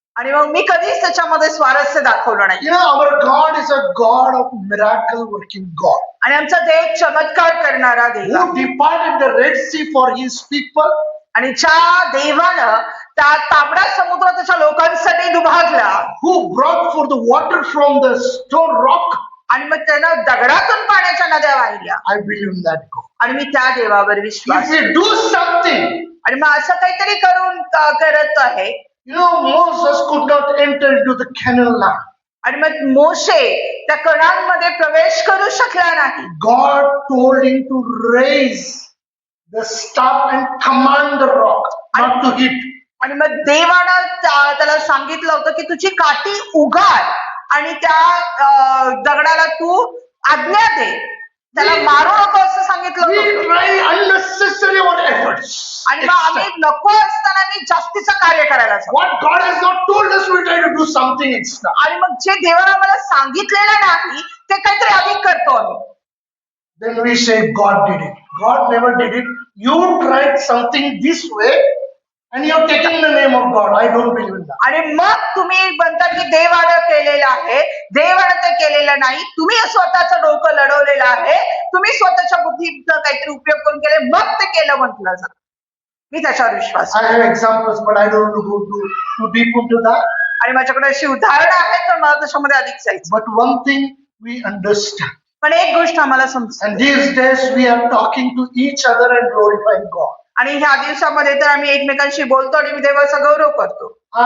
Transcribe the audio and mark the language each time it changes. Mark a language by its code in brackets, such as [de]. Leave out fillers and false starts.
[mr] आणि मग मी कधीच त्याच्यामध्ये स्वारस्य दाखवलं नाही. [en] Our God is a God of miracle working God. [mr] आणि आमचा देव चमत्कार करणारा देव आहे. [en] Who departed the Red Sea for His people. [mr] आणि ज्या देवानं त्या तांबडा समुद्र त्याच्या लोकांसाठी दुभागला. [en] Who brought forth the water from the stone rock. [mr] आणि मग त्यानं दगडातून पाण्याच्या नद्या वाहिल्या. [en] I believe in that God. [mr] आणि मी त्या देवावर विश्वास. [en] If we do something, [mr] आणि मग असं काहीतरी करत आहे. [en] Moses could not enter into the Canaan land. [mr] आणि मग मोशे त्या कणांमध्ये प्रवेश करू शकला नाही. [en] God told him to raise the staff and command the rock not to hit. [mr] आणि मग देवानं त्याला सांगितलं होतं की तुझी काठी उगार आणि त्या दगडाला तू आज्ञा दे, त्याला मारू नको असं सांगितलं [en] We [mr] होतं. [en] try unnecessary our efforts. [mr] आणि मग आम्ही नको असताना मी जास्तीचं कार्य करायला सांगतो. [en] What God has not told us, we try to do something extra. आणि मग जे देवानं आम्हाला सांगितलेलं नाही ते काहीतरी अधिक करतो आम्ही. Then we say God did it. God never did it. You tried something this way and you're taking the name of God. I don't believe in that. [mr] आणि मग तुम्ही म्हणता की देवानं केलेलं आहे, देवानं ते केलेलं नाही. तुम्ही स्वतःचं डोकं लढवलेलं आहे, तुम्ही स्वतःच्या बुद्धीचा काहीतरी उपयोग करून केले, मग ते केलं म्हटलं जातं. मी त्याच्यावर विश्वास. [en] I have examples, but I don't want to go too deep into that. [mr] आणि माझ्याकडे अशी उदाहरणं आहेत तर मला त्याच्यामध्ये अधिक जायचं. [en] But one thing we understand. [mr] पण एक गोष्ट आम्हाला समजते. [en] And these days we are talking to each other and glorifying God. [mr] आणि ह्या दिवसामध्ये तर आम्ही एकमेकांशी बोलतो आणि देवाचा गौरव करतो.